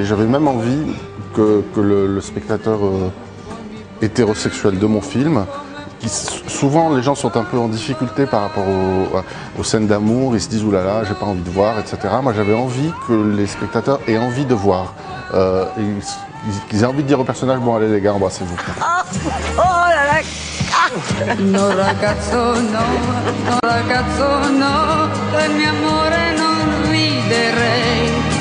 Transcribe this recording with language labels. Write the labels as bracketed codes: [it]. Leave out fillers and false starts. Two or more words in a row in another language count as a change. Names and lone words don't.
[fr] J'avais même envie que le spectateur hétérosexuel de mon film, souvent les gens sont un peu en difficulté par rapport aux scènes d'amour, ils se disent oulala, j'ai pas envie de voir, etc. Moi j'avais envie que les spectateurs aient envie de voir, qu'ils aient envie de dire au personnage, bon allez les gars, embrassez-vous. Oh là là. [it] No ragazzo no, del mio amore non riderei.